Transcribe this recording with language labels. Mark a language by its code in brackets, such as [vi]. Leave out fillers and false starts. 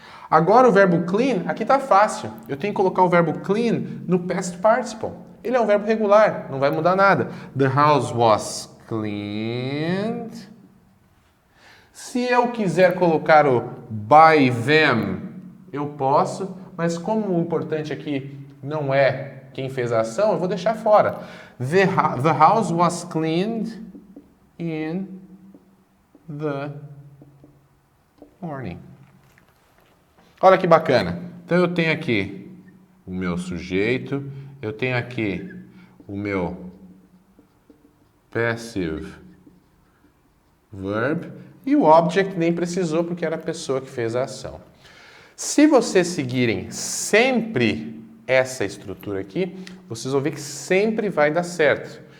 [pt] Agora o verbo clean, aqui está fácil. Eu tenho que colocar o verbo clean no past participle. Ele é um verbo regular, não vai mudar nada. [en] The house was cleaned. [pt] Se eu quiser colocar o [en] by them [pt] eu posso, mas como o importante aqui não é quem fez a ação, eu vou deixar fora. [en] The house was cleaned in the morning. [pt] Olha que bacana. Então eu tenho aqui o meu sujeito, eu tenho aqui o meu passive verb e o object nem precisou porque era a pessoa que fez a ação. Se vocês seguirem sempre essa estrutura aqui, vocês vão ver que sempre vai dar certo.